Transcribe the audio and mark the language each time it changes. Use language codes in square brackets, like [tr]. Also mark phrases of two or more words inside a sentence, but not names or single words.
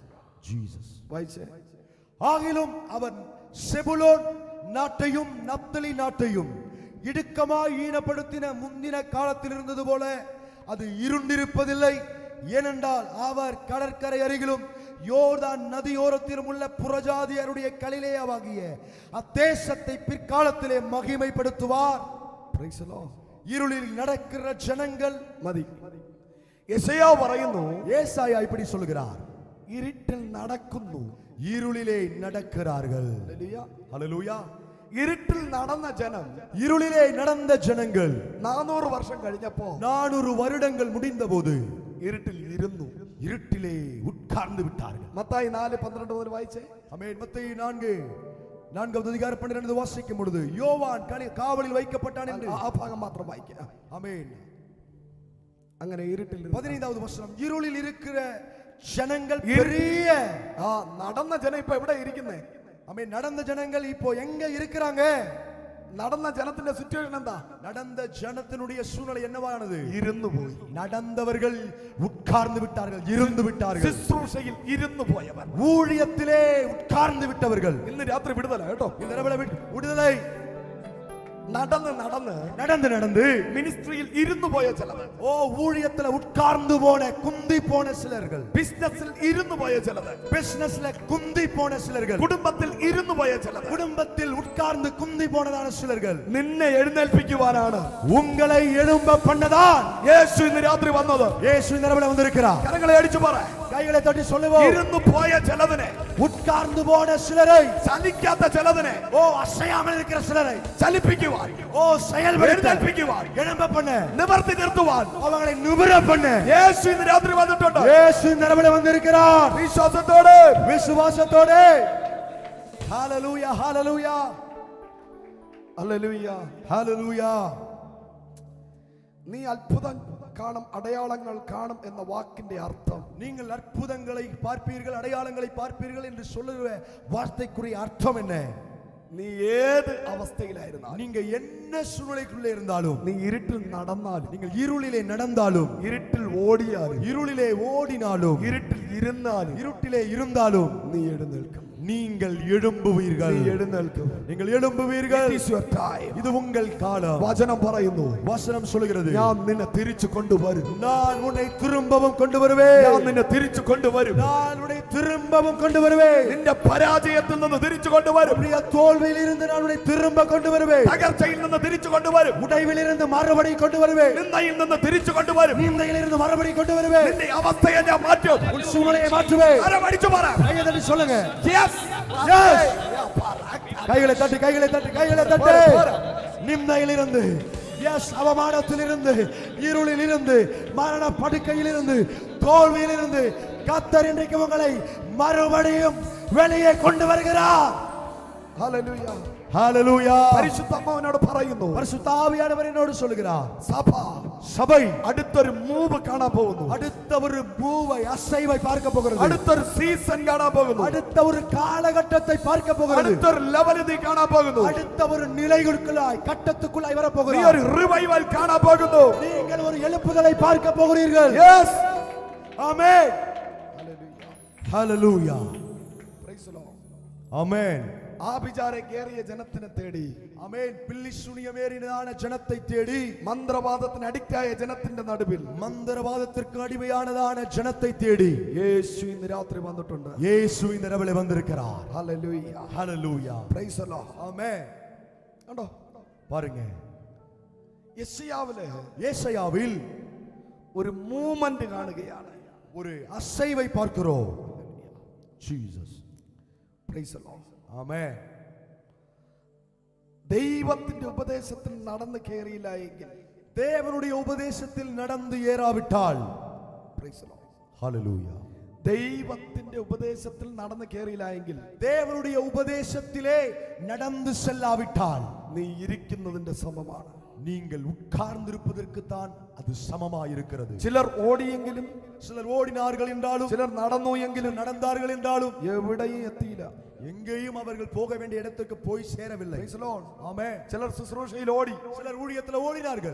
[ta] ஜீசஸ் [ml] വായിച്ചേ. [ta] ஆகிலும் அவன் செபுலோன் நாட்டையும் நப்தலி நாட்டையும் இடுக்கமாய் ஈனப்படுத்தின முந்தின காலத்தில் இருந்தது போல அது இருண்டிருப்பதில்லை. ஏனென்றால் அவர் கடற்கரை அருகிலும் யோர்தான் நதியோரத்திலும் உள்ள புறஜாதியருடைய கலிலேயாவாகிய அத்தேசத்தை பிற்காலத்திலே மகிமைப்படுத்துவார். [en] Praise the Lord. [ta] இருளில் நடக்கிற ஜனங்கள் [ml] മതി. യെശയ്യാ പറയുന്നു, [ta] ஏசாயா இப்படி சொல்கிறார், [ml] ഇരുട്ടിൽ നടക്കുന്നു. [ta] இருளிலே நடக்கிறார்கள். [ml] ഹല്ലേലൂയ. [ta] ஹalleluya. [ml] ഇരുട്ടിൽ നടന്ന ജനം, [ta] இருளிலே நடந்த ஜனங்கள் [ml] 400 വർഷം കഴിഞ്ഞപ്പോ [ta] 400 வருடங்கள் முடிந்தபோது [ml] ഇരുട്ടിൽ ഇരുന്നു. [ta] இருட்டிலே உட்கார்ந்து விட்டார்கள். [ml] മത്തായി 4:12 മുതൽ വായിച്ചേ. [ta] ஆமென். மத்தேயு 4வது அதிகாரம் 12 வாசிக்கும் பொழுது யோவான் காவலில் வைக்கப்பட்டான் என்று [ml] ആ ഭാഗം മാത്രം വായിക്കുക. [ta] ஆமென். [ml] അങ്ങനെ ഇരുട്ടിൽ [ta] 15வது வசனம், இருளில் இருக்கிற ஜனங்கள் பெரிய [ml] നടന്ന ജനം ഇപ്പൊ എവിടെ ഇരിക്കുന്നേ? [ta] ஆமென். நடந்த ஜனங்கள் இப்போ எங்க இருக்கிறாங்க? [ml] നടന്ന ജനത്തിന്റെ സിറ്റുവേഷൻ എന്താ? [ta] நடந்த ஜனத்தினுடைய சூழ்நிலை என்னவானது? [ml] ഇരുന്നു പോയി. [ta] நடந்தவர்கள் உட்கார்ந்து விட்டார்கள், இருந்து விட்டார்கள். [ml] ശുശ്രൂഷയിൽ ഇരുന്നു പോയവർ, [ta] ஊழியத்திலே உட்கார்ந்து விட்டவர்கள். [ml] ഇന്ന് രാത്രി വിടുതല കേട്ടോ. [ta] இந்த இரவுல விடுதலை. [ml] നടന്ന് നടന്ന് [ta] நடந்து நடந்து [ml] മിനിസ്ട്രിയിൽ ഇരുന്നു പോയ ചിലർ, [ta] ஓ ஊழியத்துல உட்கார்ந்து போன குந்தி போன சிலர்கள், [ml] ബിസിനസ്സിൽ ഇരുന്നു പോയ ചിലർ, [ta] பிசினஸ்ல குந்தி போன சிலர்கள், [ml] കുടുംബത്തിൽ ഇരുന്നു പോയ ചിലർ, [ta] குடும்பத்தில் உட்கார்ந்து குந்தி போனதான சிலர்கள், [ml] നിന്നെ എഴുന്നേൽപ്പിക്കുവാനാണ് [ta] உங்களை எழும்ப பண்ணதான் [ml] യേശു ഇന്ന് രാത്രി വന്നത്. [ta] இயேசு இந்த இரவுல வந்திருக்கிறார். [ml] കരങ്ങളെ അടിച്ചു പറ. [ta] கைகளை தட்டி சொல்லுவோம். [ml] ഇരുന്നു പോയ ചിലതിനെ, [ta] உட்கார்ந்து போன சிலரை, [ml] ചലിക്കാത്ത ചിലതിനെ, [ta] ஓ அசையாமல் இருக்கிற சிலரை [ml] ചലിപ്പിക്കുവാൻ, [ta] ஓ செயல்படுத்த, [ml] എഴുന്നേൽപ്പിക്കുവാൻ, [ta] எழும்ப பண்ண, [ml] നിവർത്തി നിർത്തുവാൻ [ta] அவங்களை நிமிர பண்ண [ml] യേശു ഇന്ന് രാത്രി വന്നിട്ടുണ്ട്. [ta] இயேசு இந்த இரவுல வந்திருக்கிறார். [ml] വിശ്വാസത്തോടെ, [ta] விசுவாசத்தோடு. ஹalleluya, ஹalleluya, [ml] ഹല്ലേലൂയ, [ta] ஹalleluya. [ml] നീ അത്ഭുതം കാണും, അടയാളങ്ങൾ കാണും എന്ന വാക്കിന്റെ അർത്ഥം, [ta] நீங்கள் அற்புதங்களை பார்ப்பீர்கள், அடையாளங்களை பார்ப்பீர்கள் என்று சொல்லுகிற வார்த்தைக்குரிய அர்த்தம் என்ன? [ml] നീ ഏത് അവസ്ഥയിലായിരുന്നാലും, [ta] நீங்க என்ன சூழ்நிலைக்குள்ளே இருந்தாலும், [ml] നീ ഇരുട്ടിൽ നടന്നാലും, [ta] நீங்கள் இருளிலே நடந்தாலும், [ml] ഇരുട്ടിൽ ഓടിയാലും, [ta] இருளிலே ஓடினாலும், [ml] ഇരുട്ടിൽ ഇരുന്നാലും, [ta] இருட்டிலே இருந்தாலும் [ml] നീ എഴുന്നേൽക്കും. [ta] நீங்கள் எழும்புவீர்கள். [ml] നീ എഴുന്നേൽക്കും. [ta] நீங்கள் எழும்புவீர்கள். [en] It is your time. [ta] இது உங்கள் காலம். [ml] വചനം പറയുന്നു, [ta] வசனம் சொல்கிறது, [ml] ഞാൻ നിന്നെ തിരിച്ചു കൊണ്ടുവരും. [ta] நான் உன்னை திரும்பவும் கொண்டு வருவேன். [ml] ഞാൻ നിന്നെ തിരിച്ചു കൊണ്ടുവരും. [ta] நான் உன்னை திரும்பவும் கொண்டு வருவேன். [ml] നിന്റെ പരാജയത്തിൽ നിന്ന് തിരിച്ചു കൊണ്ടുവരും. [ta] உன்னுடைய தோல்வியில் இருந்து நான் உன்னை திரும்ப கொண்டு வருவேன். [ml] തകർച്ചയിൽ നിന്ന് തിരിച്ചു കൊണ്ടുവരും. [ta] உடைவில் இருந்து மறுபடி கொண்டு வருவேன். [ml] നിന്ദയിൽ നിന്ന് തിരിച്ചു കൊണ്ടുവരും. [ta] நிந்தையில் இருந்து மறுபடி கொண்டு வருவேன். [ml] നിന്റെ അവസ്ഥയെ ഞാൻ മാറ്റും. [ta] உன் சூழ்நிலையை மாற்றுவேன். [ml] അടിച്ചു പറ. [ta] கையை தட்டி சொல்லுங்க. [en] Yes. [ta] Yes. கைகளை தட்டி, கைகளை தட்டி, கைகளை தட்டி. நிந்தையில் இருந்து, எஸ், அவமானத்தில் இருந்து, இருளில் இருந்து, மரண படுக்கையில் இருந்து, தோல்வியில் இருந்து கர்த்தர் இன்றைக்கு உங்களை மறுபடியும் வெளியே கொண்டு வருகிறார். [ml] ഹല്ലേലൂയ, [ta] ஹalleluya. [ml] പരിശുദ്ധാത്മാവിനോട് പറയുന്നു, [ta] பரிசுத்த ஆவியானவர் என்னோடு சொல்கிறார், [ml] സഭ, [ta] சபை [ml] അടുത്തൊരു മൂവ് കാണാൻ പോകുന്നു. [ta] அடுத்த ஒரு மூவை, அசைவை பார்க்க போகிறது. [ml] അടുത്തൊരു സീസൺ കാണാൻ പോകുന്നു. [ta] அடுத்த ஒரு காலகட்டத்தை பார்க்க போகிறது. [ml] അടുത്തൊരു ലെവൽ നീ കാണാൻ പോകുന്നു. [ta] அடுத்த ஒரு நிலைகளுக்குள்ளாய், கட்டத்துக்குள்ளாய் வர [ml] നീ [ta] போகிறீர்கள். [ml] ഒരു റിവൈവൽ കാണാൻ പോകുന്നു. [ta] நீங்கள் ஒரு எழுப்புதலை பார்க்க போகிறீர்கள். [en] Yes. [ta] ஆமென். [ml] ഹല്ലേലൂയ. [ta] ஹalleluya. [en] Praise the Lord. [ta] ஆமென். [ml] ആഭിചാരം കേറിയ ജനത്തിനെ തേടി, [ta] ஆமென். பில்லி சூனியமேறினதான ஜனத்தை தேடி, [ml] മന്ത്രവാദത്തിന് അഡിക്റ്റായ ജനത്തിന്റെ നടുവിൽ [ta] மந்திரவாதத்திற்கு அடிமையானதான ஜனத்தை தேடி [ml] യേശു ഇന്ന് രാത്രി വന്നിട്ടുണ്ട്. [ta] இயேசு இந்த இரவிலே வந்திருக்கிறார். [ml] ഹല്ലേലൂയ. [ta] ஹalleluya. [en] Praise the Lord. [ta] ஆமென். [ml] കണ്ടോ, [ta] பாருங்க, [ml] യെശയ്യാവിലെ [ta] ஏசாயாவில் [ml] ഒരു മൂവ്മെന്റ് കാണുകയാണ്. [ta] ஒரு அசைவை பார்க்கிறோம். ஜீசஸ். [en] Praise the Lord. [ta] ஆமென். [ml] ദൈവത്തിന്റെ ഉപദേശത്തിൽ നടന്നു കയറിയില്ല എങ്കിൽ, [ta] தேவனுடைய உபதேசத்தில் நடந்து ஏறாவிட்டால், [en] Praise the Lord. [ta] ஹalleluya. [ml] ദൈവത്തിന്റെ ഉപദേശത്തിൽ നടന്നു കയറിയില്ല എങ്കിൽ, [ta] தேவனுடைய உபதேசத்திலே நடந்து செல்லாவிட்டால், [ml] നീ ഇരിക്കുന്നതിന്റെ സമമാണ്. [ta] நீங்கள் உட்கார்ந்திருப்பதற்கு தான் அது சமமாயிருக்கிறது. [ml] ചിലർ ഓടിയെങ്കിലും, [ta] சிலர் ஓடினார்கள் என்றாலும், [ml] ചിലർ നടന്നു എങ്കിലും [ta] நடந்தார்கள் என்றாலும், [ml] എവിടെയും എത്തിയില്ല. [ta] எங்கேயும் அவர்கள் போக வேண்டிய இடத்துக்கு போய் சேரவில்லை. [en] Praise the Lord. [ta] ஆமென். [ml] ചിലർ ശുശ്രൂഷയിൽ ഓടി, [ta] சிலர் ஊழியத்தில் ஓடினார்கள்,